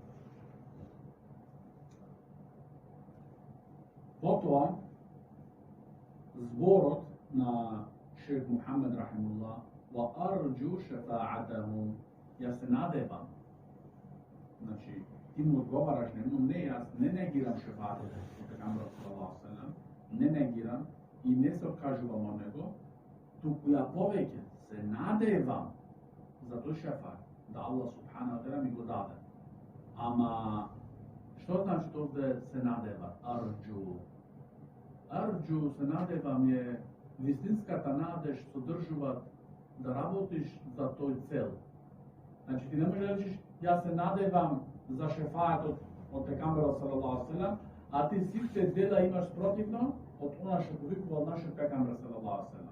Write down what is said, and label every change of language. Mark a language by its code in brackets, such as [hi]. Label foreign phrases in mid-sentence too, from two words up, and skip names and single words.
[mk] Потоа зборот на шейх Мухамед [ar] رحمه الله وأرجو شفاعته, [mk] ја се надевам. Значи, ти му одговараш нему, не јас не негирам шефаатот на пекамберот [ar] صلى الله عليه وسلم, [mk] не негирам и не се откажувам од него, туку ја повеќе се надевам за тој шефаат да Аллах [ar] سبحانه وتعالى [mk] ми го даде. Ама што значи тоа да се надева? Арджу се надевам е вистинската надеж содржува да работиш за тој цел. Значи ти не можеш да речеш јас се надевам за шефаатот од пекамберот [ar] صلى الله عليه وسلم, [mk] а ти сите дела имаш спротивно од она што повикувал нашиот пекамбер [ar] صلى الله عليه وسلم.